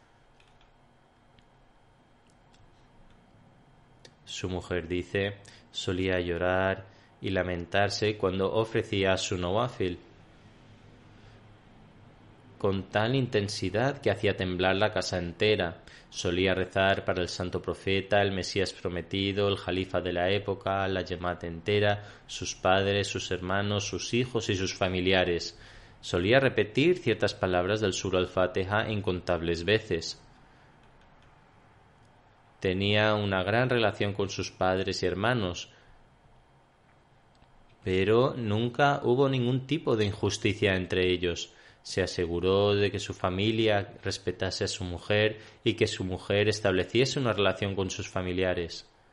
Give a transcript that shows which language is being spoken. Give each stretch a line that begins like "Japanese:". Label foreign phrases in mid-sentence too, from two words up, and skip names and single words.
Spanish: Su mujer dice: solía llorar y lamentarse cuando ofrecía su nawafil con tal intensidad que hacía temblar la casa entera. Solía rezar para el santo profeta, el Mesías prometido, el jalifa de la época, la Jamaat entera, sus padres, sus hermanos, sus hijos y sus familiares. Solía repetir ciertas palabras del Surah al-Fatiha incontables veces. Tenía una gran relación con sus padres y hermanos, pero nunca hubo ningún tipo de injusticia entre ellos. Se aseguró de que su familia respetase a su mujer y que su mujer estableciese una relación con sus familiares.